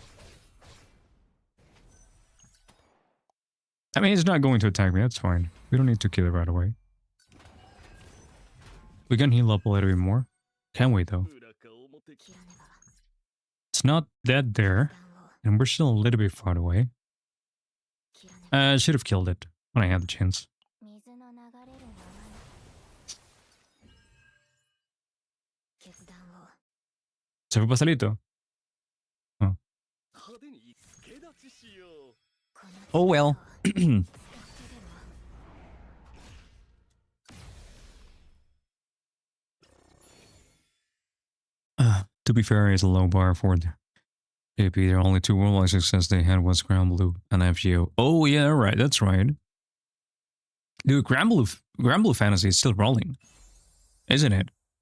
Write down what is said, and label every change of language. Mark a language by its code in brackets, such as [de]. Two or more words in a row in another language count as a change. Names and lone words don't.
[en] I mean, he's not going to attack me. That's fine. We don't need to kill it right away. We can heal up a little bit more. Can we, though? [ja] 裏か表。切らねば [en] It's not that there, [ja] 決断を [en] and we're still a little bit far away. [ja] 切らねば [en] I should have killed it when I had the chance. [ja] 水の流れるままに。決断を [es] Se fue pastelito. [ja] 派手に助立ちしよう。この [en] Oh well. [ja] 使ってでも [en] To be fair, it's a low bar for the JP. The only two worldwide success they had was Granblue and FGO. Oh yeah, right. That's right. Dude, Granblue Fantasy is still rolling, isn't it?